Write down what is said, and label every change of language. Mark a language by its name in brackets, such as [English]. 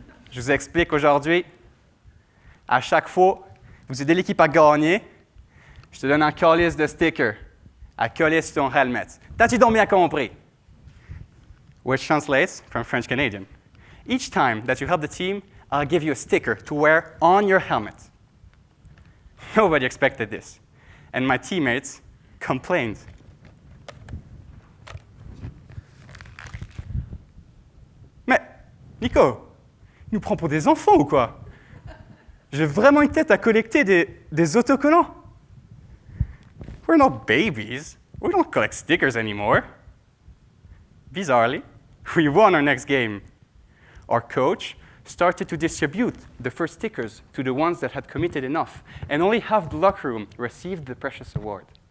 [French] Je vous explique aujourd'hui. À chaque fois, vous aidez l'équipe à gagner, je te donne un calice de stickers à coller sur ton helmet. T'as-tu donc bien compris? [English] Which translates from French Canadian. Each time that you help the team, I'll give you a sticker to wear on your helmet. Nobody expected this, and my teammates complained. [French] Mais, Nico, il nous prend pour des enfants ou quoi? J'ai vraiment une tête à collecter des autocollants. [English] We're not babies. We don't collect stickers anymore. Bizarrely, we won our next game. Our coach started to distribute the first stickers to the ones that had committed enough, and only half the locker room received the precious award.